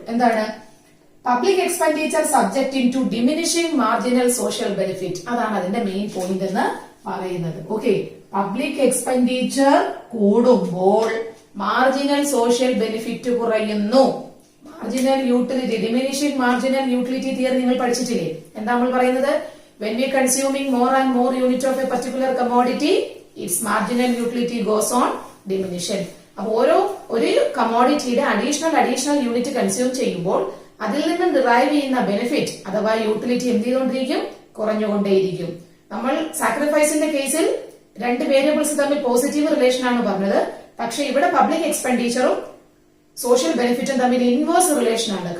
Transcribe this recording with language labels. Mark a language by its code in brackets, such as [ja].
[ml] എന്താണ് [en] Public expenditure subjecting to diminishing marginal social benefit? [ml] അതാണ് അതിന്റെ മെയിൻ പോയിന്റ് എന്ന് പറയുന്നത്. ഓക്കെ, പബ്ലിക് എക്സ്പെൻഡിച്ചർ കൂടുമ്പോൾ മാർജിനൽ സോഷ്യൽ ബെനിഫിറ്റ് കുറയുന്നു. Marginal utility, diminishing marginal utility theory നിങ്ങൾ പഠിച്ചിട്ടില്ലേ? എന്താ നമ്മൾ പറയുന്നത്? [en] when we consuming more and more unit of a particular commodity, its marginal utility goes on diminishing. [ml] അപ്പൊ ഒരു കമോഡിറ്റിയുടെ അഡീഷണൽ യൂണിറ്റ് കൺസ്യൂം ചെയ്യുമ്പോൾ അതിൽ നിന്ന് ഡിറൈവ് ചെയ്യുന്ന ബെനിഫിറ്റ് അഥവാ യൂട്ടിലിറ്റി എന്ത് ചെയ്തുകൊണ്ടിരിക്കും? കുറഞ്ഞുകൊണ്ടേയിരിക്കും. നമ്മൾ സാക്രിഫൈസിന്റെ കേസിൽ രണ്ട് വേരിയബിൾസ് തമ്മിൽ പോസിറ്റീവ് റിലേഷൻ ആണ് പറഞ്ഞത്. പക്ഷെ ഇവിടെ പബ്ലിക് എക്സ്പെൻഡിച്ചറും സോഷ്യൽ ബെനിഫിറ്റും തമ്മിൽ ഇൻവേഴ്സ് റിലേഷൻ ആണ്.